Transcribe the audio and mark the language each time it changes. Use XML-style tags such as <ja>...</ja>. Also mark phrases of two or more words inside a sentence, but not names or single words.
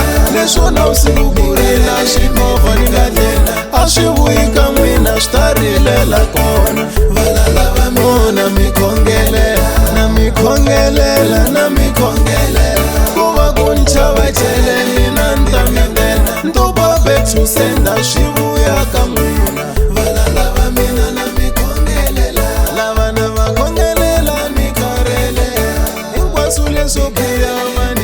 <ts>Leswo na vusiku ku rila swimovha ni nga tlela, a swi vuyi ka n'wina swi ta rilela kona. Valala va mina na mi khongelela, na mi khongelela, na mi khongelela. Ku va ku ni chava jele mina ni ta mi ndlela, ntupa</ts> <en>back to sender</en> <ts>swi vuya ka n'wina. Valala va mina na mi khongelela, lava na va khongelela mi karhele. Hinkwaswo leswo biha</ts>